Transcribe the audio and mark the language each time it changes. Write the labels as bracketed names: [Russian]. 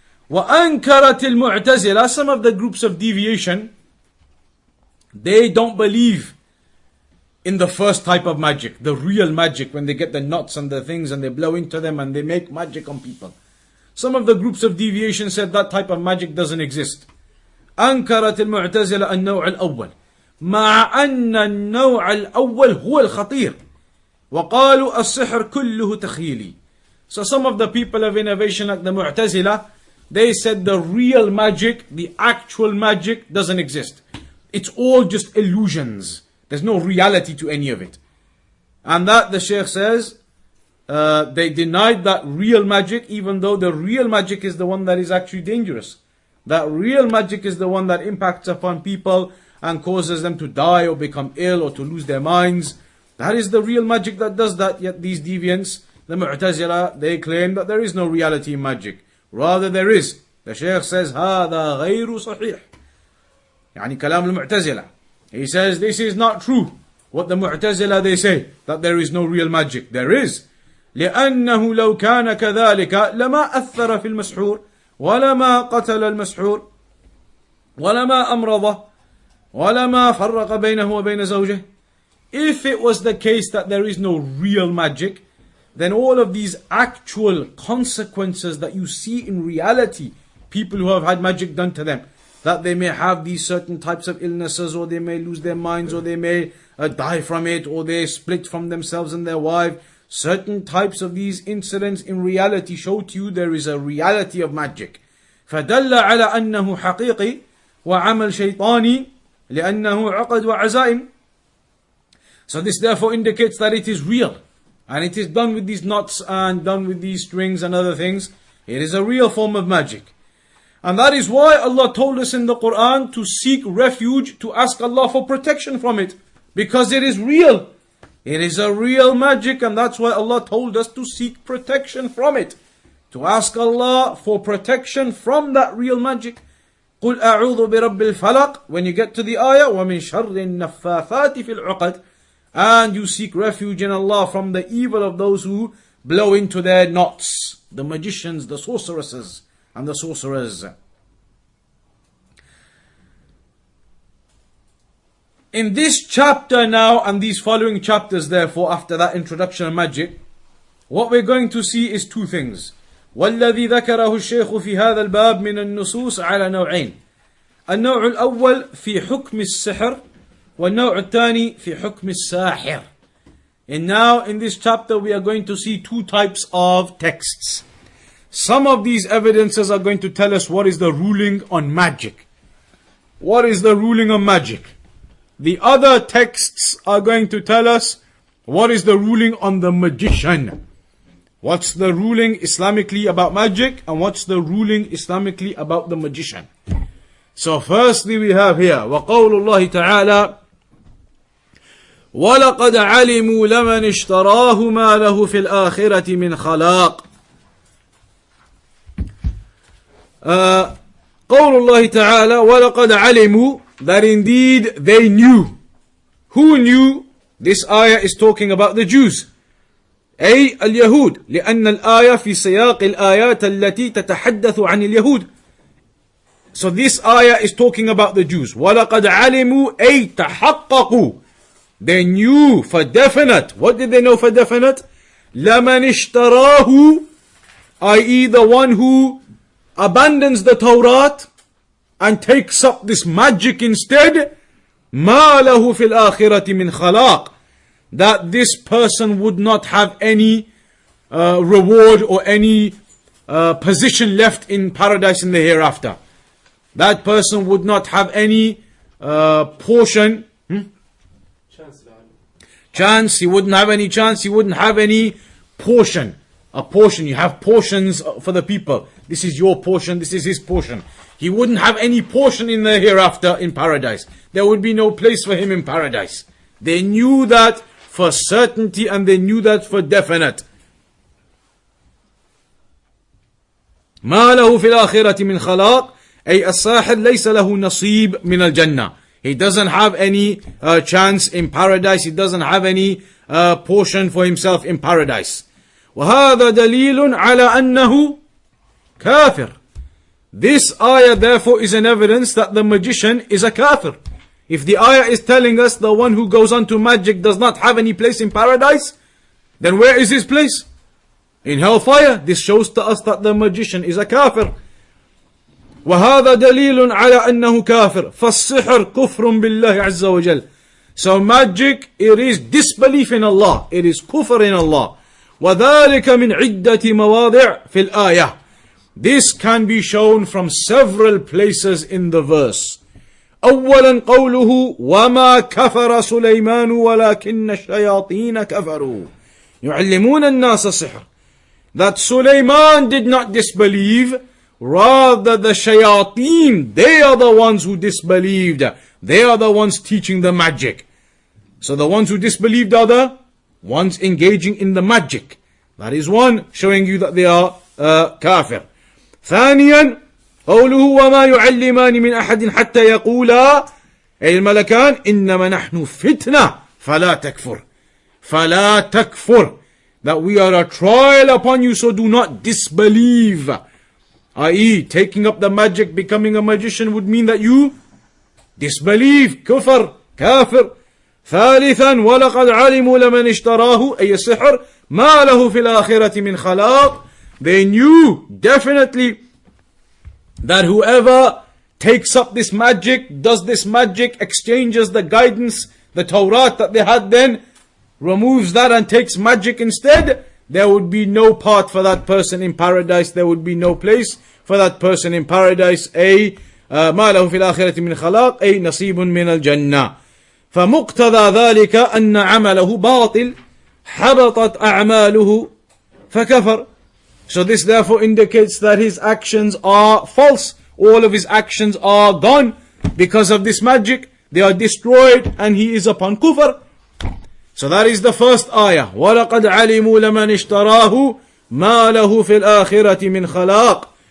[Arabic] وَأَنْكَرَتِ الْمُعْتَزِلَةِ, [English] some of the groups of deviation, they don't believe in the first type of magic, the real magic, when they get the knots and the things and they blow into them and they make magic on people. Some of the groups of deviation said that type of magic doesn't exist. [Arabic] أنكرت المعتزلة النوع الأول مع أن النوع الأول هو الخطير وقالوا السحر كله تخيلي. [English] So some of the people of innovation like the Mu'tazila, they said the real magic, the actual magic doesn't exist. It's all just illusions. There's no reality to any of it. And that the Shaykh says, they denied that real magic, even though the real magic is the one that is actually dangerous. That real magic is the one that impacts upon people and causes them to die or become ill or to lose their minds. That is the real magic that does that. Yet these deviants, the Mu'tazila, they claim that there is no reality in magic. Rather there is. The Shaykh says, [Arabic] هذا غير صحيح. يعني كلام المعتزلة. [English] He says this is not true. What the Mu'tazila they say, that there is no real magic. There is. [Arabic] لأنه لو كان كذلك لما أثر في المسحور ولما قتل المسحور ولما أمرضه ولما فرق بينه وبين زوجه. [English] If it was the case that there is no real magic, then all of these actual consequences that you see in reality, people who have had magic done to them, that they may have these certain types of illnesses, or they may lose their minds, or they may die from it, or they split from themselves and their wife. Certain types of these incidents in reality show to you there is a reality of magic. [Arabic] فدل على أنه حقيقي وعمل شيطاني لأنه عقد وعزائم. [English] So this therefore indicates that it is real. And it is done with these knots and done with these strings and other things. It is a real form of magic. And that is why Allah told us in the Quran to seek refuge, to ask Allah for protection from it. Because it is real. It is a real magic, and that's why Allah told us to seek protection from it. To ask Allah for protection from that real magic. [Arabic] قُلْ أَعُوذُ بِرَبِّ الْفَلَقِ. [English] When you get to the ayah, [Arabic] وَمِن شَرِّ النَّفَّاثَاتِ فِي الْعُقَدِ. [English] And you seek refuge in Allah from the evil of those who blow into their knots. The magicians, the sorceresses, and the sorcerers. In this chapter now, and these following chapters therefore, after that introduction of magic, what we're going to see is two things. [Arabic] والذي ذكره الشيخ في هذا الباب من النصوص على نوعين. النوع الأول في حكم السحر والنوع الثاني في حكم الساحر. [English] And now in this chapter we are going to see two types of texts. Some of these evidences are going to tell us what is the ruling on magic. What is the ruling on magic? The other texts are going to tell us what is the ruling on the magician. What's the ruling Islamically about magic, and what's the ruling Islamically about the magician. So firstly we have here [Arabic] وَقَوْلُ اللَّهِ تَعَالَى وَلَقَدْ عَلِمُوا لَمَنِ اشْتَرَاهُ مَا لَهُ فِي الْآخِرَةِ مِنْ خَلَاقٍ. قول الله تعالى وَلَقَدْ عَلِمُوا, [English] that indeed they knew. Who knew? This ayah is talking about the Jews. [Arabic] أي اليهود, لأن الآية في سياق الآيات التي تتحدث عن اليهود. [English] So this ayah is talking about the Jews. [Arabic] وَلَقَدْ عَلِمُوا أي تحققوا. [English] They knew for definite. What did they know for definite? [Arabic] لَمَنِ اشْتَرَاهُ, i.e. [English] the one who abandons the Torah and takes up this magic instead. [Arabic] مَا لَهُ فِي الْآخِرَةِ مِنْ خَلَاقٍ. [English] That this person would not have any reward or any position left in paradise in the hereafter. That person would not have any portion. Chance, he wouldn't have any chance, he wouldn't have any portion. A portion, you have portions for the people. This is your portion, this is his portion. He wouldn't have any portion in the hereafter in paradise. There would be no place for him in paradise. They knew that for certainty, and they knew that for definite. [Arabic] ما له في الآخرة من خلاق, أي الساحر ليس له نصيب من الجنة. [English] He doesn't have any chance in paradise. He doesn't have any portion for himself in paradise. [Arabic] وَهَذَا دَلِيلٌ عَلَى أَنَّهُ كَافِرٌ. [English] This ayah therefore is an evidence that the magician is a kafir. If the ayah is telling us the one who goes on to magic does not have any place in paradise, then where is his place? In hellfire. This shows to us that the magician is a kafir. وَهَذَا دَلِيلٌ عَلَى أَنَّهُ كَافِرٌ فَالسِّحْرُ كُفْرٌ بِاللَّهِ عَزَّ وَجَلَّ. So magic, it is disbelief in Allah. It is kufr in Allah. [Arabic] وَذَلِكَ مِنْ عِدَّةِ مَوَاضِعٍ فِي الْآيَةِ. [English] This can be shown from several places in the verse. [Arabic] أولا قوله وما كفر سليمان ولكن الشياطين كفروا يعلمون الناس السحر. [English] That Sulaiman did not disbelieve, rather the shayateen, they are the ones who disbelieved. They are the ones teaching the magic. So the ones who disbelieved are the ones engaging in the magic. That is one, showing you that they are kafir. [Arabic] ثانيا قوله وما يعلمان من أحد حتى يقولا أي الملكان إنما نحن فتنة فلا تكفر. فلا تكفر. [English] That we are a trial upon you, so do not disbelieve. I.e., taking up the magic, becoming a magician would mean that you disbelieve. [Arabic] كفر, كافر. ثالثا ولقد علموا لمن اشتراه أي السحر ما له في الآخرة من خلاق. [English] They knew definitely that whoever takes up this magic, does this magic, exchanges the guidance, the Torah that they had then, removes that and takes magic instead, there would be no part for that person in paradise. There would be no place for that person in paradise. [Arabic] أي ما له في الآخرة من خلاق أي نصيب من الجنة. فمقتضى ذلك أن عمله باطل حبطت أعماله فكفر. [English] So this therefore indicates that his actions are false. All of his actions are gone because of this magic. They are destroyed and he is upon kufr. So that is the first ayah. [Arabic] وَلَقَدْ عَلِمُوا لَمَنِ اشْتَرَاهُ مَا لَهُ فِي الْآخِرَةِ مِنْ خَلَاقٍ.